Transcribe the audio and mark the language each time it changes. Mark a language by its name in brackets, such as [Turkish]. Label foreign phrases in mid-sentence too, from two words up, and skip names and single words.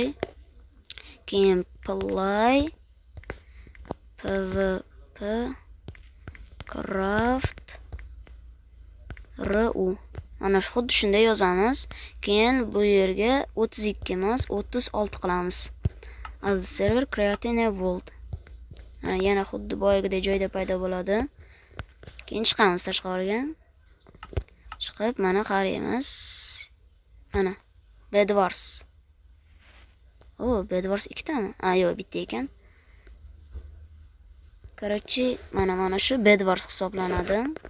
[Uzbek] Keyin play pvp craft ru. Mana xuddi shunday yozamiz. Keyin bu yerga 32 emas, 36 qilamiz. [English] Add server create new vault. [Uzbek] Yana xuddi boyagidek joyda paydo bo'ladi. Keyin chiqamiz tashqariga. Chiqib mana qaraymiz. Mana Bedwars. Bedwars ikkitami? Yo'q, bitta ekan. Короче, mana shu Bedwars hisoblanadi.